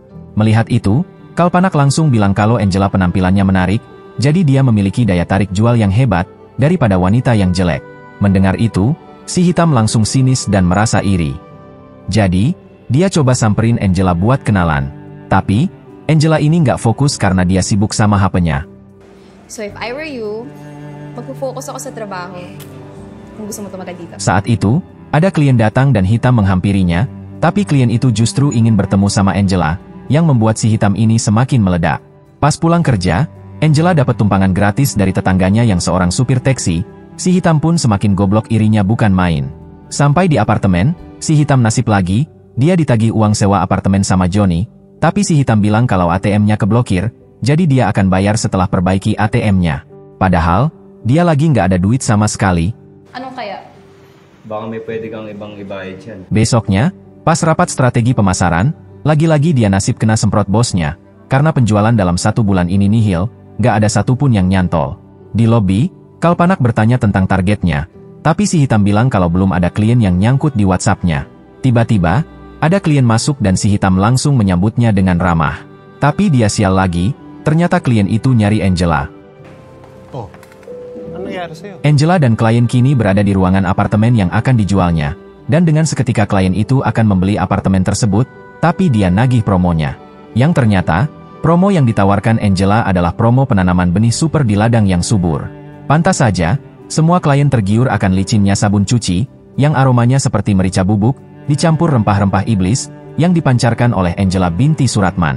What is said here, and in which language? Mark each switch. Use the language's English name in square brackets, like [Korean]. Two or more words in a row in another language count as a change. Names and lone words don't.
[Indonesian] Melihat itu, Kalpanak langsung bilang kalau Angela penampilannya menarik, jadi dia memiliki daya tarik jual yang hebat, daripada wanita yang jelek. Mendengar itu, si hitam langsung sinis dan merasa iri. Jadi, dia coba samperin Angela buat kenalan. Tapi, Angela ini nggak fokus karena dia sibuk sama HP-nya. [English] So if I were you, [Filipino] magpo-focus ako sa trabaho. Kung gusto mo tumagal dito. [Indonesian] Saat itu, ada klien datang dan hitam menghampirinya, tapi klien itu justru ingin bertemu sama Angela, yang membuat si hitam ini semakin meledak. Pas pulang kerja, Angela dapat tumpangan gratis dari tetangganya yang seorang supir taksi, si hitam pun semakin goblok irinya bukan main. Sampai di apartemen, si hitam nasib lagi, dia ditagih uang sewa apartemen sama Johnny, tapi si hitam bilang kalau ATM-nya keblokir, jadi dia akan bayar setelah perbaiki ATM-nya. Padahal, dia lagi nggak ada duit sama sekali. [Filipino] Anong kaya? Baka may pwede kang ibang ibayad yan. [Indonesian] Besoknya, pas rapat strategi pemasaran, lagi-lagi dia nasib kena semprot bosnya, karena penjualan dalam 1 bulan ini nihil, nggak ada satupun yang nyantol. Di lobi, Kalpanak bertanya tentang targetnya, tapi si hitam bilang kalau belum ada klien yang nyangkut di WhatsApp-nya. Tiba-tiba, ada klien masuk dan si hitam langsung menyambutnya dengan ramah. Tapi dia sial lagi, ternyata klien itu nyari Angela. [Filipino] Oh, ano nangyari sa'yo? [Indonesian] Angela dan klien kini berada di ruangan apartemen yang akan dijualnya, dan dengan seketika klien itu akan membeli apartemen tersebut, tapi dia nagih promonya. Yang ternyata, promo yang ditawarkan Angela adalah promo penanaman benih super di ladang yang subur. Pantas saja, semua klien tergiur akan licinnya sabun cuci, yang aromanya seperti merica bubuk, dicampur rempah-rempah iblis, yang dipancarkan oleh Angela binti Suratman.